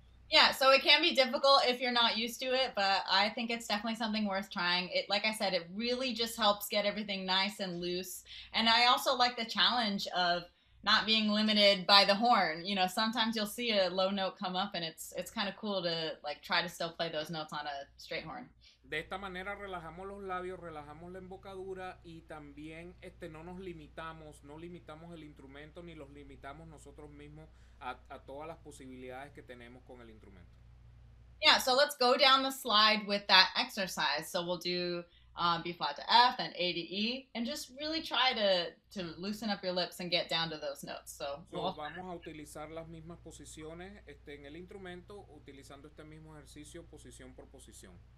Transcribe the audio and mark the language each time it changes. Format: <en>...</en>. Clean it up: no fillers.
<en>Yeah, so it can be difficult if you're not used to it, but I think it's definitely something worth trying. It, like I said, it really just helps get everything nice and loose. And I also like the challenge of not being limited by the horn. You know, sometimes you'll see a low note come up and it's kind of cool to try to still play those notes on a straight horn. De esta manera relajamos los labios, relajamos la embocadura y también no limitamos el instrumento ni los limitamos nosotros mismos a todas las posibilidades que tenemos con el instrumento. Yeah, so let's go down the slide with that exercise. So we'll do B flat to F, then A to E, and just really try to loosen up your lips and get down to those notes. So</en> <es>vamos a utilizar las mismas posiciones en el instrumento, utilizando este mismo ejercicio posición por posición.</es>